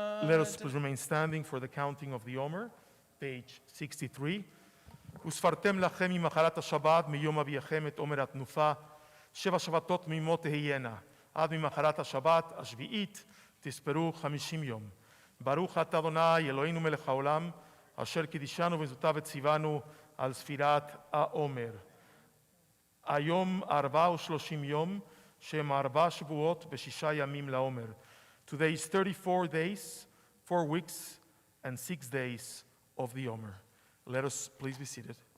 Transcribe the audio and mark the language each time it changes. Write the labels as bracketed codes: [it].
[en] Let us please remain standing for the counting of the Omer, page 63. [he] וספרתם לכם ממחרת השבת מיום אביכם את עומר התנופה, 7 שבתות תמימות תהיינה, עד ממחרת השבת השביעית תספרו 50 יום. ברוך אתה אדוני אלוהינו מלך העולם, אשר קידישנו במצוותיו וציוונו על ספירת העומר. היום 34 יום, שהם 4 שבועות ו6 ימים לעומר. [en] Today is 34 days, 4 weeks, and 6 days of the Omer. Let us please be seated.